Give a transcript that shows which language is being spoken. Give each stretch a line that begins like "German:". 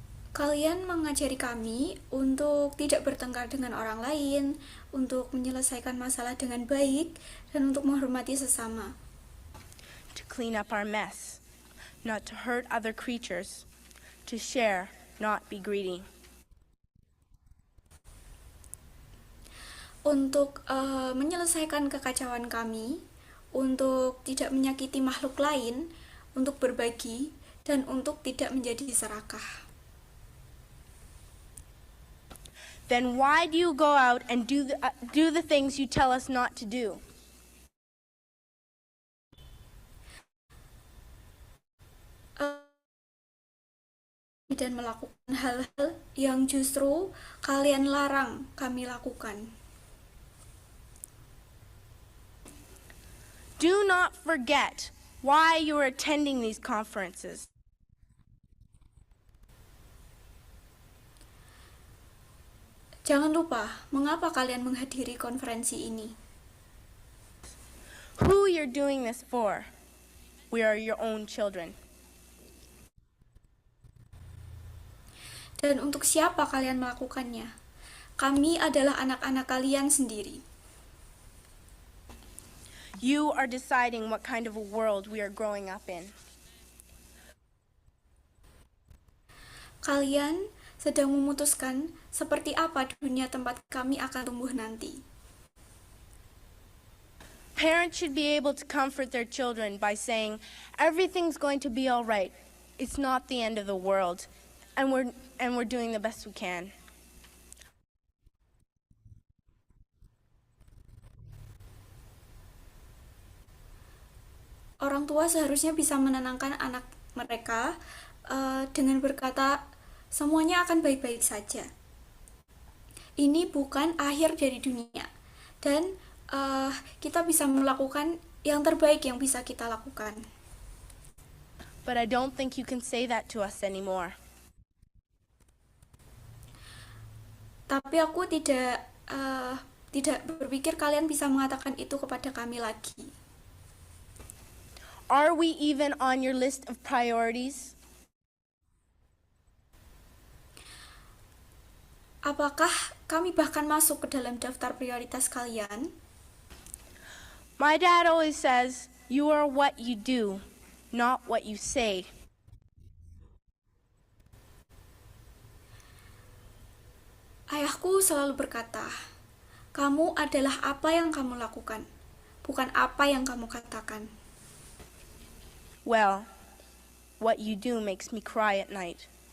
Indonesian: Kalian mengajari kami untuk tidak bertengkar dengan orang lain, untuk menyelesaikan masalah dengan baik, dan untuk menghormati sesama.
English: To clean up our mess, not to hurt other creatures, to share, not be greedy.
Indonesian: Untuk menyelesaikan kekacauan kami, untuk tidak menyakiti makhluk lain, untuk berbagi, dan untuk tidak menjadi serakah.
English: Then why do you go out and do the things you tell us not to do?
Indonesian: Dan melakukan hal-hal yang justru kalian larang kami lakukan.
English: Do not forget why you are attending these conferences.
Indonesian: Jangan lupa mengapa kalian menghadiri konferensi ini.
English: Who you're doing this for. We are your own children.
Indonesian: Dan untuk siapa kalian melakukannya? Kami adalah anak-anak kalian sendiri.
English: You are deciding what kind of a world we are growing up in.
Indonesian: Kalian sedang memutuskan seperti apa dunia tempat kami akan tumbuh nanti.
English: Parents should be able to comfort their children by saying, everything's going to be all right. It's not the end of the world. And we're doing the best we can.
Indonesian: Orang tua seharusnya bisa menenangkan anak mereka dengan berkata, semuanya akan baik-baik saja. Ini bukan akhir dari dunia. Dan kita bisa melakukan yang terbaik yang bisa kita lakukan.
English: But I don't think you can say that to us anymore.
Indonesian: Tapi aku tidak berpikir kalian bisa mengatakan itu kepada kami lagi.
English: Are we even on your list of priorities?
Indonesian: Apakah kami bahkan masuk ke dalam daftar prioritas kalian?
English: My dad always says, you are what you do, not what you say.
Indonesian: Ayahku selalu berkata, kamu adalah apa yang kamu lakukan, bukan apa yang kamu katakan.
English: Well, what you do makes me cry at night.